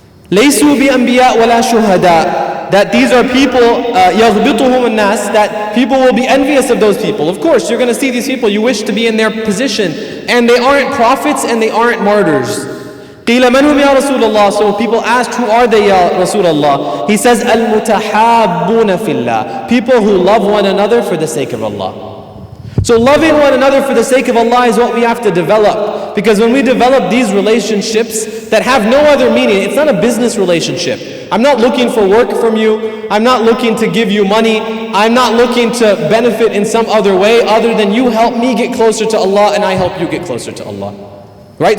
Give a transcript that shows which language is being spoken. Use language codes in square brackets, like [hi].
[ar] لَيْسُوا بِأَنْبِيَاء وَلَا شُهَدَاء. [en] That these are people, [ar] يَغْبِطُهُمُ النَّاسِ, [en] that people will be envious of those people. Of course, you're going to see these people, you wish to be in their position, and they aren't prophets and they aren't martyrs. [ar] قِيلَ مَنْ هُمْ يَا رَسُولَ اللَّهِ. [en] So people asked, who are they, Ya Rasulullah? He says, [ar] الْمُتَحَابُّونَ فِي اللَّهِ. [en] People who love one another for the sake of Allah. So loving one another for the sake of Allah is what we have to develop. Because when we develop these relationships that have no other meaning, it's not a business relationship. I'm not looking for work from you. I'm not looking to give you money. I'm not looking to benefit in some other way other than you help me get closer to Allah and I help you get closer to Allah. Right?